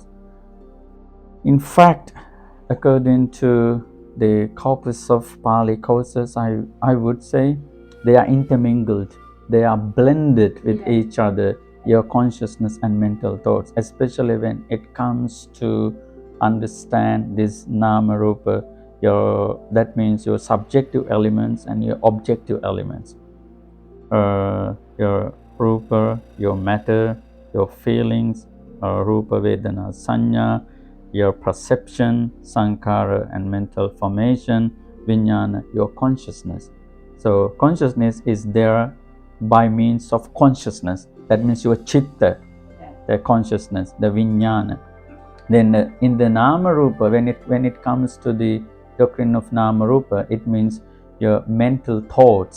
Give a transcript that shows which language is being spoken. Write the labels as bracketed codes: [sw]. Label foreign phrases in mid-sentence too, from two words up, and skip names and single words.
[en] In fact, according to the corpus of Pali courses, I would say they are intermingled, they are blended with each other, your consciousness and mental thoughts, especially when it comes to understand this [pi] Nama Rupa [en] that means your subjective elements and your objective elements. Your rupa, your matter, your feelings, [pi] rupa, vedana, sanya, [en] your perception, sankhara, and mental formation, vijnana, your consciousness. So consciousness is there by means of consciousness. That means your chitta, the consciousness, the vijnana. Then in the [pi] nama rupa, [en] when it comes to the doctrine of [pi] nama rupa, [en] it means your mental thoughts.